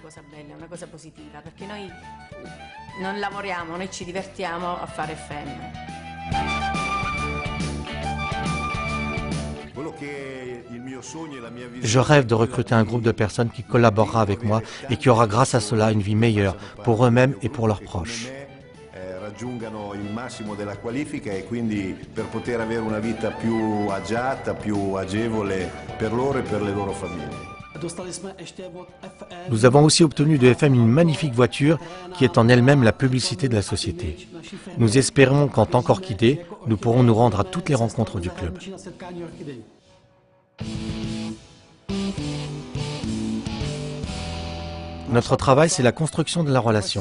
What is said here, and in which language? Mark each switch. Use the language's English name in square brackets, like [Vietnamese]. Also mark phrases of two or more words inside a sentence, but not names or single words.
[French] Je rêve de recruter un groupe de personnes qui collaborera avec moi et qui aura grâce à cela une vie meilleure pour eux-mêmes et pour leurs proches. [Italian] Raggiungano il massimo della qualifica e quindi per poter avere una vita più agiata, più agevole per loro e per le loro famiglie. [French] Nous avons aussi obtenu de FM une magnifique voiture qui est en elle-même la publicité de la société. Nous espérons qu'en tant qu'Orchidée, nous pourrons nous rendre à toutes les rencontres du club. Notre travail, c'est la construction de la relation.